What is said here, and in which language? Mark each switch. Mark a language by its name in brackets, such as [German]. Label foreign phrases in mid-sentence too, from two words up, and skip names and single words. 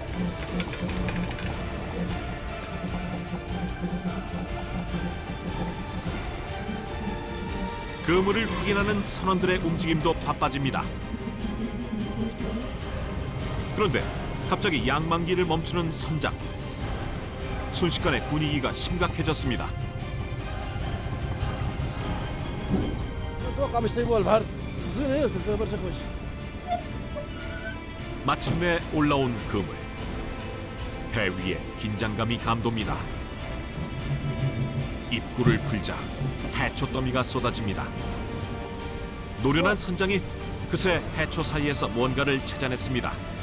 [Korean] 그물을 확인하는 선원들의 움직임도 바빠집니다. 그런데 갑자기 양망기를 멈추는 선장. 순식간에 분위기가 심각해졌습니다. [Arabic] أتوقع مش سيبوها البحر. زين يوصل فيها برشا كوش. [Korean] 마침내 올라온 그물. 배 위에 긴장감이 감돕니다. 입구를 풀자 해초 더미가 쏟아집니다. 노련한 선장이 그새 해초 사이에서 뭔가를 찾아냈습니다.